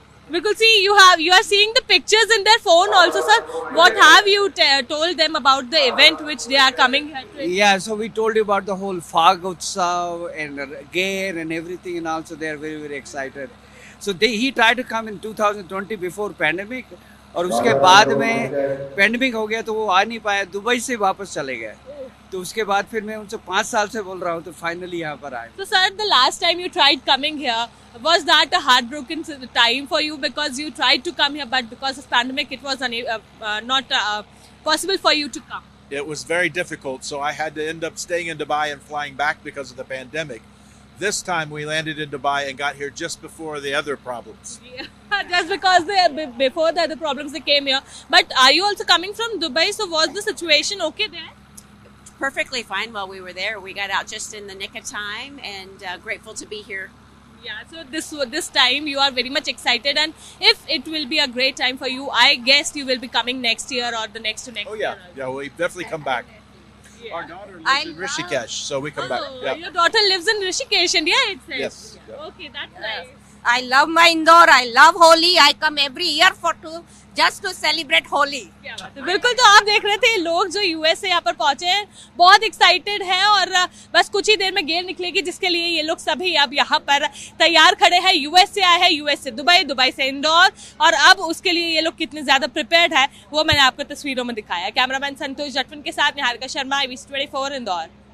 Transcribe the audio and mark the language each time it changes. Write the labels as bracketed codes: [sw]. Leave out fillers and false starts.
[en] Because see, you are seeing the pictures in their phone also, sir. What have you told them about the event which they are coming here to? Yeah, so we told you about the whole Fag Utsav and gear and everything, and also they are very, very excited. So he tried to come in 2020 before pandemic, [hi] और उसके बाद में pandemic हो गया तो वो आ नहीं पाया, दुबई से वापस चले गए. तो उसके बाद फिर मैं उनसे 5 साल से बोल रहा हूँ तो फाइनली यहाँ पर आए. [en] So sir, the last time you tried coming here, was that a heartbroken time for you because you tried to come here but because of pandemic it was not possible for you to come? it was very difficult. So I had to end up staying in Dubai and flying back because of the pandemic. This time we landed in Dubai and got here just before the other problems. Yeah, just because before the other problems they came here. But are you also coming from Dubai? So was the situation okay there? Perfectly fine while we were there. We got out just in the nick of time and grateful to be here. Yeah, so this time you are very much excited, and if it will be a great time for you, I guess you will be coming next year or the next to next Oh year. yeah, we definitely come back. Yeah. Our daughter lives in Rishikesh, so we come back. Oh, Yeah. your daughter lives in Rishikesh, India, it says. Yes. Yeah. Okay, that's nice. I love my Indore. I love Holi. I come every year just to celebrate Holi. [hi] क्या बात है। बिल्कुल, तो आप देख रहे थे लोग जो यूएस से यहाँ पर पहुंचे हैं बहुत एक्साइटेड हैं और बस कुछ ही देर में गेर निकलेगी जिसके लिए ये लोग सभी अब यहाँ पर तैयार खड़े हैं। यूएस से आए हैं, यूएस से दुबई, दुबई से इंदौर, और अब उसके लिए ये लोग कितने ज्यादा प्रिपेयर्ड है वो मैंने आपको तस्वीरों में दिखाया। कैमरामैन संतोष जटवन के साथ निहारिका शर्मा, IBC 24 इंदौर।